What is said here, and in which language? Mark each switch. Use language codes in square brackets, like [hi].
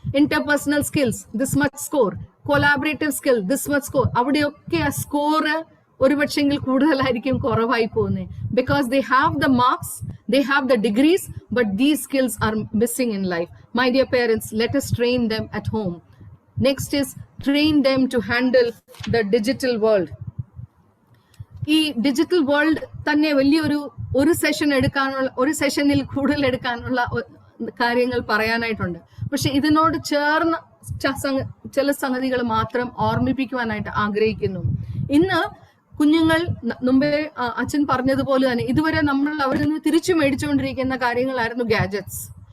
[en] Interpersonal skills, this much score. Collaborative skill, this much score. [ml] അവിടെയൊക്കെ ആ score ഒരുപക്ഷെങ്കിൽ കൂടുതലായിരിക്കും കുറവായി പോകുന്നത്. [en] Because they have the marks, they have the degrees, but these skills are missing in life. My dear parents, let us train them at home. Next is train them to handle the digital world. [ml] ഈ digital world തന്നെ ഒരു സെഷനിൽ കൂടുതൽ എടുക്കാനുള്ള കാര്യങ്ങൾ പറയാനായിട്ടുണ്ട്. പക്ഷെ ഇതിനോട് ചേർന്ന് ചില സംഗതികൾ മാത്രം ഓർമ്മിപ്പിക്കുവാനായിട്ട് ആഗ്രഹിക്കുന്നു. ഇന്ന് കുഞ്ഞുങ്ങൾ മുമ്പേ അച്ഛൻ പറഞ്ഞതുപോലെ തന്നെ ഇതുവരെ നമ്മൾ അവരിൽ നിന്ന് തിരിച്ചു മേടിച്ചുകൊണ്ടിരിക്കുന്ന കാര്യങ്ങളായിരുന്നു ഗാഡ്ജറ്റ്സ്.